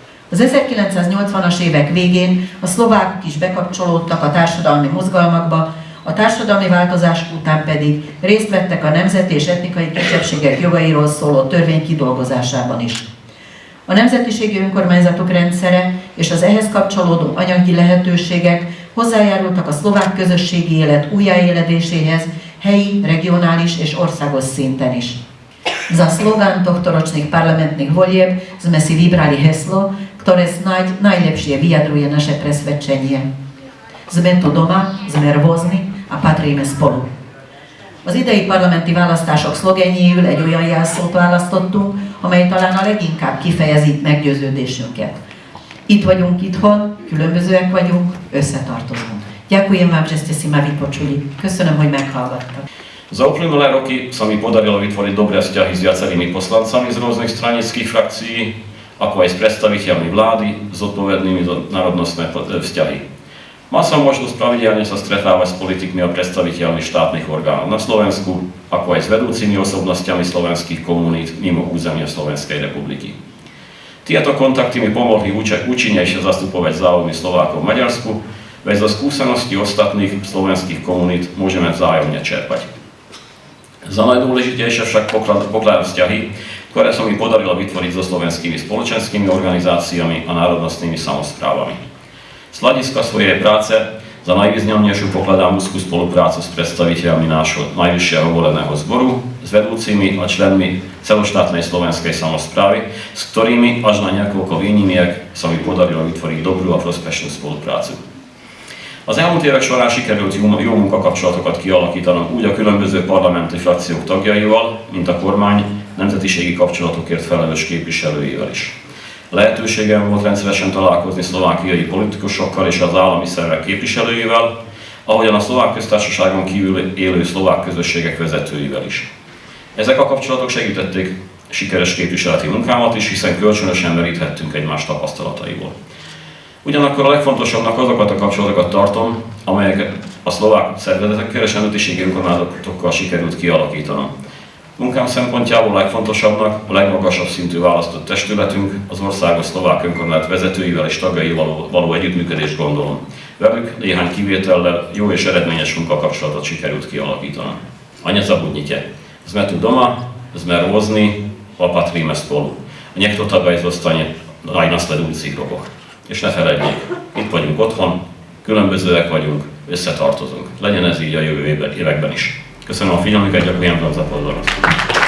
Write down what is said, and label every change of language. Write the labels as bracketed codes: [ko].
[hu] Az 1980-as évek végén a szlovákok is bekapcsolódtak a társadalmi mozgalmakba, a társadalmi változás után pedig részt vettek a nemzeti és etnikai kisebbségek jogairól szóló törvény kidolgozásában is. A nemzetiségi önkormányzatok rendszere és az ehhez kapcsolódó anyagi lehetőségek hozzájárultak a szlovák közösségi élet újjáéledéséhez helyi, regionális és országos szinten is. [sk] Za slogan tohtoročných parlamentných volieb sme si vybrali heslo, ktoré snáď najlepšie vyjadruje naše presvedčenie. Sme tu doma, sme rôzni a patríme spolu. [hu] Az idei parlamenti választások szlogenjéül egy olyan jelszót választottunk, amely talán a leginkább kifejezi meggyőződésünket. Itt vagyunk itthon, különbözőek vagyunk, összetartozunk. [sk] Ďakujem vám, že ste si ma vypočuli. [hu] Köszönöm, hogy meghallgattak. [sk] Za uplynulé roky sa mi podarilo vytvoriť dobré vzťahy s viacerými poslancami z rôznych stranických frakcií, ako aj s predstaviteľmi vlády, zodpovednými za národnostné vzťahy. Mal som možnosť pravidelne sa stretávať s politikmi a predstaviteľmi štátnych orgánov na Slovensku, ako aj s vedúcimi osobnostiami slovenských komunít mimo územia Slovenskej republiky. Tieto kontakty mi pomohli účinnejšie zastupovať záujmy Slovákov v Maďarsku, veď zo skúseností ostatných slovenských komunít môžeme vzájomne čerpať. Za najdôležitejšie však pokladám vzťahy, ktoré sa mi podarilo vytvoriť so slovenskými spoločenskými organizáciami a národnostnými samosprávami. Z hľadiska svojej práce za najvýznamnejšiu pokladám úzkú spoluprácu s predstaviteľmi nášho najvyššieho voleného zboru, s vedúcimi a členmi celoštátnej slovenskej samosprávy, s ktorými až na niekoľko výnimiek sa mi podarilo vytvoriť dobrú a prospešnú spoluprácu. [hu] Az elmúlt évek során sikerült jó munkakapcsolatokat kialakítanom úgy a különböző parlamenti frakciók tagjaival, mint a kormány nemzetiségi kapcsolatokért felelős képviselőivel is. Lehetőségem volt rendszeresen találkozni szlovákiai politikusokkal és az állami szervek képviselőivel, ahogyan a szlovák köztársaságon kívül élő szlovák közösségek vezetőivel is. Ezek a kapcsolatok segítették sikeres képviseleti munkámat is, hiszen kölcsönösen meríthettünk egymás tapasztalataiból. Ugyanakkor a legfontosabbnak azokat a kapcsolatokat tartom, amelyeket a szlovák szervezetekkel és nemzetiségi önkormányzatokkal sikerült kialakítanom. Munkám szempontjából legfontosabbnak a legmagasabb szintű választott testületünk, az Országos Szlovák Önkormányzat vezetőivel és tagjaival való együttműködést gondolom. Velük néhány kivétellel jó és eredményes munkakapcsolatot sikerült kialakítanom. [sk] A nie zabudnite. Sme tu doma, sme rôzni, opatríme spolu. Nech to tak aj zostane aj v nasledujúcich rokoch. [hu] És ne feledjék, itt vagyunk otthon, különbözőek vagyunk, összetartozunk. Legyen ez így a jövő években is. Köszönöm a figyelmüket, [sk] ďakujem vám za pozornosť.